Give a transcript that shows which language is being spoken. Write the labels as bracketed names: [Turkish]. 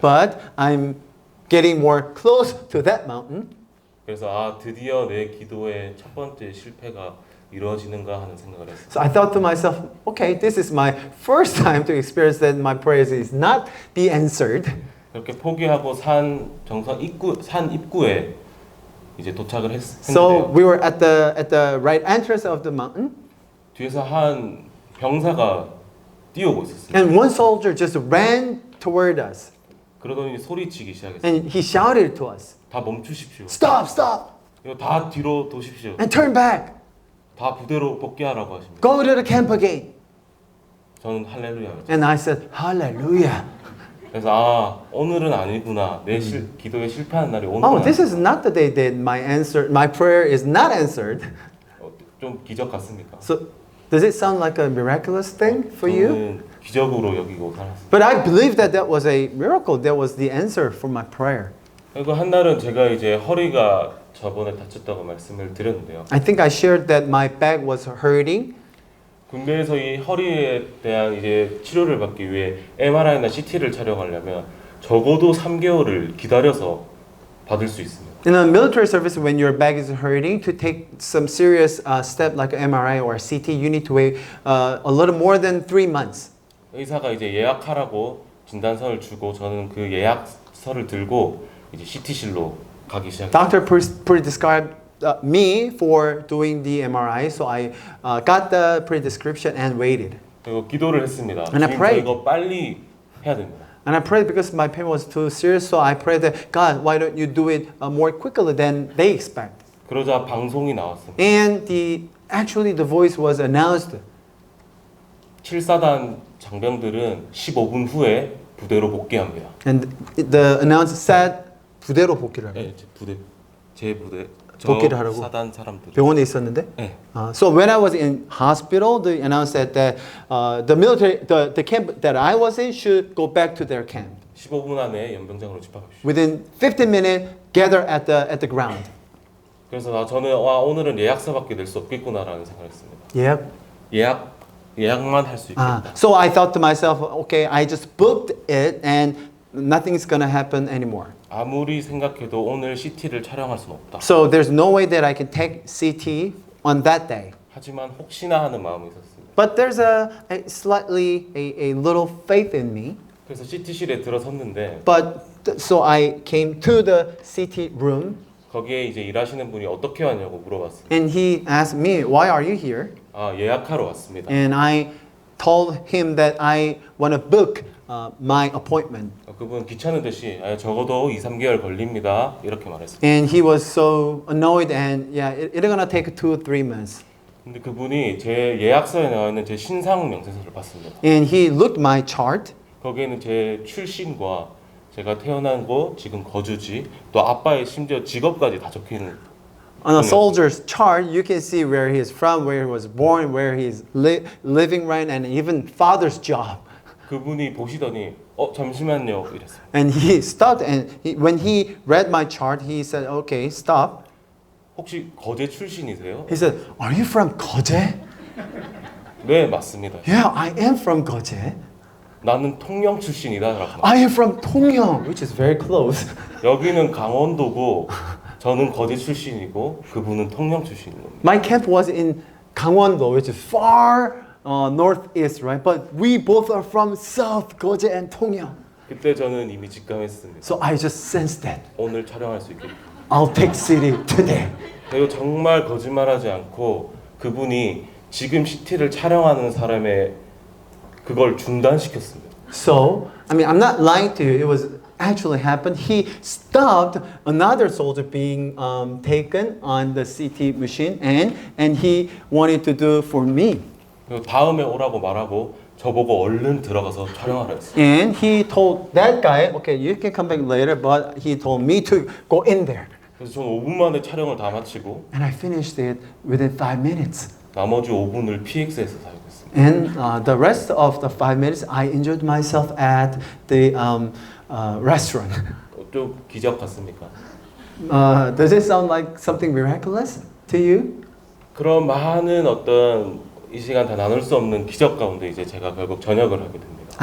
[English] But I'm getting more close to that mountain. [Korean] 그래서 드디어 내 기도의 첫 번째 실패가 이루어지는가 하는 생각을 했어요. [English] So I thought to myself, okay, this is my first time to experience that my prayers is not be answered. [Korean] 그렇게 포기하고 산 입구에 이제 도착을 [English] So [Korean] 했는데요. [English] we were at the right entrance of the mountain, [Korean] 뒤에서 한 병사가 뛰어오고 있었어요. [English] and one soldier just ran toward us, [Korean] 그러더니 소리치기 시작했어요. [English] and he shouted to us, [Korean] 다 멈추십시오. [English] "Stop, stop, [Korean] 이거 다 뒤로 도십시오. [English] and turn back. [Korean] 다 부대로 복귀하라고 하십니다. [English] Go to the camp again." [Korean] 저는 할렐루야. [English] And I said, "Hallelujah." [Korean] 그래서 오늘은 아니구나. 내 기도에 실패한 날이 오늘은 [English] Oh, this is not the day that my prayer is not answered. [Korean] 좀 기적 같습니까? [English] So, does it sound like a miraculous thing for you? [Korean] 저는 기적으로 여기고 살았습니다. [English] But I believe that that was a miracle. That was the answer for my prayer. [Korean] 그리고 한 날은 제가 이제 허리가 저번에 다쳤다고 말씀을 드렸는데요. [English] I think I shared that my back was hurting. [Korean] 군대에서 이 허리에 대한 이제 치료를 받기 위해 MRI나 CT를 촬영하려면 적어도 3개월을 기다려서 받을 수 있습니다. [English] In a military service, when your back is hurting, to take some serious step like MRI or CT, you need to wait a little more than 3 months. [Korean] 의사가 이제 예약하라고 진단서를 주고 저는 그 예약서를 들고 이제 CT실로 가기 시작했어요. [English] Doctor prescribed me for doing the MRI, so I got the prescription and waited. [Korean] 그리고 기도를 했습니다. [English] And I [Korean] 지금 저 [English] prayed. [Korean] 이거 빨리 해야 됩니다. [English] And I prayed because my pain was too serious, so I prayed that God, why don't you do it more quickly than they expect? [Korean] 그러자 방송이 나왔습니다. [English] And actually the voice was announced. [Korean] 7사단 장병들은 15분 후에 부대로 복귀합니다. [English] And the announcer said [Korean] 부대로 복귀를 합니다. 네, 부대 제 부대 복귀를 하라고? 사단 사람들. 병원에 있었는데. 네. [English] So when I was in hospital, they announced that the military, the camp that I was in should go back to their camp. [Korean] 15분 안에 연병장으로 집합합시다. [English] Within 15 minutes, gather at the ground. [Korean] 그래서 저는 오늘은 예약서밖에 낼 수 없겠구나라는 생각했습니다. [English] Yeah. [Korean] 예약만 할 수 있겠다. [English] So I thought to myself, okay, I just booked it and nothing's gonna happen anymore. [Korean] 아무리 생각해도 오늘 CT를 촬영할 수는 없다. [English] So there's no way that I can take CT on that day. [Korean] 하지만 혹시나 하는 마음이 있었습니다. [English] But there's a slightly a little faith in me. [Korean] 그래서 CT실에 들어섰는데 [English] So I came to the CT room [Korean] 거기에 이제 일하시는 분이 어떻게 왔냐고 물어봤습니다. [English] and he asked me, "Why are you here?" [Korean] 아, 예약하러 왔습니다. [English] And I told him that I want to book my appointment. [Korean] 그분 귀찮은 듯이 적어도 2-3개월 걸립니다. 이렇게 말했습니다. [English] And he was so annoyed and yeah, it's gonna take 2-3 months. [Korean] 근데 그분이 제 예약서에 나와 있는 제 신상 명세서를 봤습니다. [English] And he looked my chart. [Korean] 거기에는 제 출신과 제가 태어난 곳, 지금 거주지, 또 아빠의 심지어 직업까지 다 적혀 있는. [English] On a soldier's chart, you can see where he is from, where he was born, where he is living right, and even father's job. [Korean] 그분이 보시더니 잠시만요 이랬어요. [English] And he stopped, and when he read my chart, he said, "Okay, stop." [Korean] 혹시 거제 출신이세요? [English] He said, "Are you from Goje?" [Korean] 네, 맞습니다. [English] Yeah, I am from Goje. [Korean] 나는 통영 출신이다라고. [English] I am from Dongyong, which is very close. [Korean] 여기는 강원도고 저는 거제 출신이고 그분은 통영 출신인 겁니다. [English] My camp was in Gangwon-do, which is far northeast, right? But we both are from South Goje and Dongyong. [Korean] 그때 저는 이미 직감했습니다. [English] So I just sensed that [Korean] 오늘 촬영할 수 있겠다. [English] I'll take city today. [Korean] 그리고 정말 거짓말하지 않고 그분이 지금 CT를 촬영하는 사람의 그걸 중단시켰습니다. [English] So, I mean, I'm not lying to you. It was actually happened. He stopped another soldier being taken on the CT machine, and he wanted to do for me. [Korean] 그리고 다음에 오라고 말하고 저보고 얼른 들어가서 촬영하라 했어요. [English] And he told that guy, okay, you can come back later, but he told me to go in there. [Korean] 그래서 저는 5분 만에 촬영을 다 마치고 [English] And I finished it within 5 minutes. [Korean] 나머지 5분을 PX에서 사용했습니다. [English] And the rest of the 5 minutes, I enjoyed myself at the restaurant. [Korean] 좀 기적 같습니까? [English] Does it sound like something miraculous to you? [Korean] 그런 많은 어떤 이 시간 다 나눌 수 없는 기적 가운데 이제 제가 결국 전역을 하게 됩니다.